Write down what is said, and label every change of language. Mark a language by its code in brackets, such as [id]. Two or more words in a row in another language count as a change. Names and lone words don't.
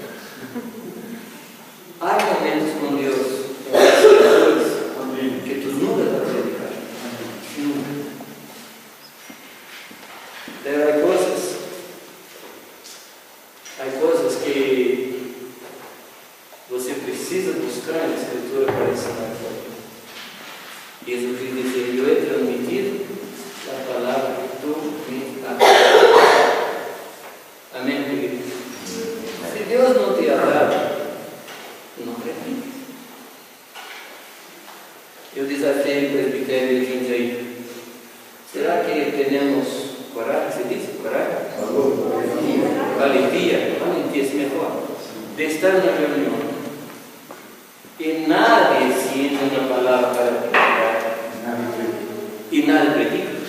[es] Hay momentos con Dios en las Escrituras que tú nunca vas a predicar. Nunca. Pero hay cosas que [pt] você precisa [es] buscar en la Escritura para ensinar. Y eso quiere decir, yo he transmitido la palabra que tú me has dado. Amén, queridos. Si Dios no te ha dado, no repites. [pt] Eu desafio [es] el presbiterio de Jundiaí. ¿Será que tenemos coraje? ¿Se dice coraje? Valentía es mejor. De estar en una reunión y nadie siente una palabra para predicar y nadie predica.